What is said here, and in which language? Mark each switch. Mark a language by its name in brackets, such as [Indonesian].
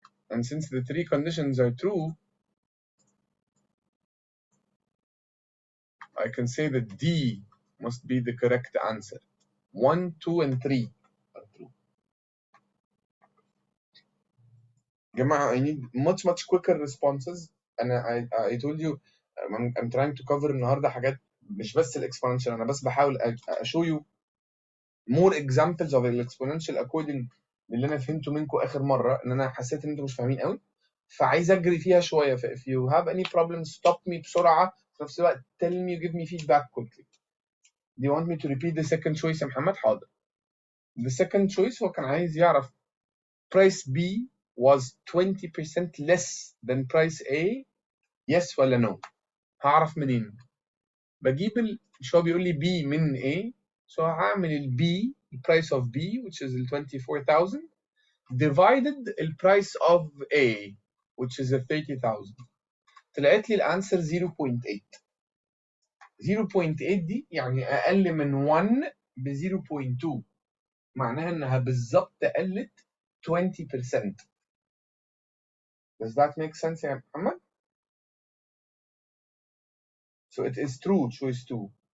[English] And since the three conditions are true, I can say that D must be the correct answer. 1, 2, and 3 are true. جماعة, I need much quicker responses. أنا I told you I'm trying to cover [Arabic] النهاردة حاجات مش بس الإكسبوننشال. أنا بس بحاول [English] show you more examples of [Arabic] الإكسبوننشال according للي أنا فهمته منكم آخر مرة، إن أنا حسيت إن أنتم مش فاهمين قوي، فعايز أجري فيها شوية. [English] ف if you have any problems stop me [Arabic] بسرعة، في نفس الوقت [English] tell me give me feedback quickly. Do you want me to repeat the second choice يا محمد؟ حاضر. The second choice [Arabic] هو كان عايز يعرف [English] price B was 20% less than price A, yes ولا no. [Arabic] هعرف منين؟ بجيب مش هو بيقول لي B من A، [English] so هعمل ال B, the price of B which is ال 24,000 divided ال price of A which is ال 30,000. [Arabic] طلعت لي الانسر 0.8. 0.8 دي يعني اقل من 1 ب 0.2، معناها انها بالظبط قلت 20%. [English] Does that make sense يا محمد؟ So it is true, choice 2.